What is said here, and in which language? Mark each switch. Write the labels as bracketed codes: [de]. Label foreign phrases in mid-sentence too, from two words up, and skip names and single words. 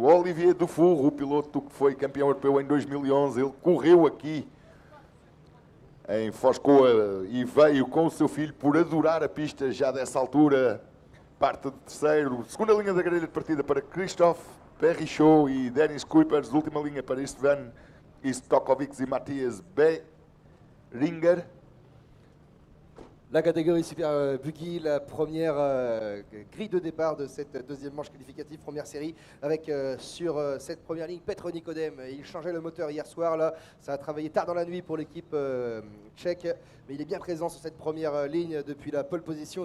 [pt] Olivier Dufour, o piloto que foi campeão europeu em 2011. Ele correu aqui em Foz Côa e veio com o seu filho por adorar a pista já dessa altura. Parte de terceiro. Segunda linha da grelha de partida para Christophe Perrichot e Dennis Kuipers. Última linha para Istvan Istokovic et Matthias Beringer. [fr] la catégorie Super Buggy, la première grille de départ de cette deuxième manche qualificative, première série, avec sur cette première ligne Petr Nikodem. Il changeait le moteur hier soir, là, ça a travaillé tard dans la nuit pour l'équipe tchèque, mais il est bien présent sur cette première ligne depuis la pole position.